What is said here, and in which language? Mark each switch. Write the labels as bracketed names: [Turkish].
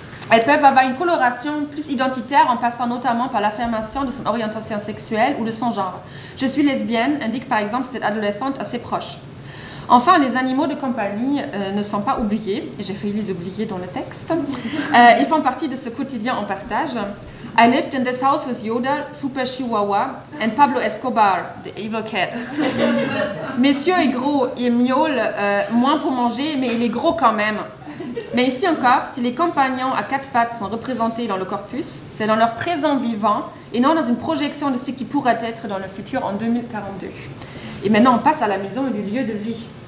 [French] Elles peuvent avoir une coloration plus identitaire en passant notamment par l'affirmation de son orientation sexuelle ou de son genre. Je suis lesbienne, indique par exemple cette adolescente à ses proches. Enfin, les animaux de compagnie ne sont pas oubliés, et j'ai failli les oublier dans le texte. Ils font partie de ce quotidien en partage. [English] I lived in this house with Yoda, Super Chihuahua, and Pablo Escobar, the evil cat. [French] Messieurs est gros, il miaule moins pour manger, mais il est gros quand même. Mais ici encore, si les compagnons à quatre pattes sont représentés dans le corpus, c'est dans leur présent vivant et non dans une projection de ce qui pourrait être dans le futur en 2042. Et maintenant, on passe à la maison et du lieu de vie.